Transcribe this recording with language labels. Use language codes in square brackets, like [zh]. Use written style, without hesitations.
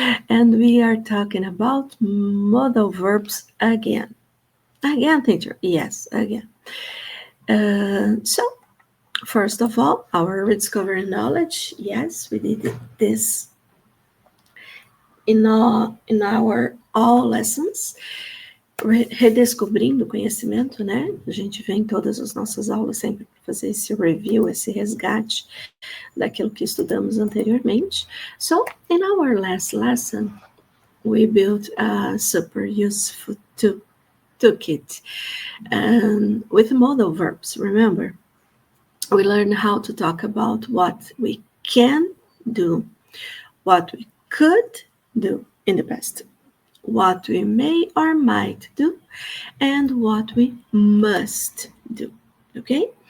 [en] And we are talking about modal verbs again. Again, teacher. Yes, again. So, first of all, our rediscovering knowledge. Yes, we did this in our all lessons. [pt] Redescobrindo conhecimento, né? A gente vem em todas as nossas aulas sempre para fazer esse review, esse resgate daquilo que estudamos anteriormente. [en] So, in our last lesson, we built a super useful toolkit with modal verbs, remember? We learn how to talk about what we can do, what we could do in the past, what we may or might do, and what we must do. Okay?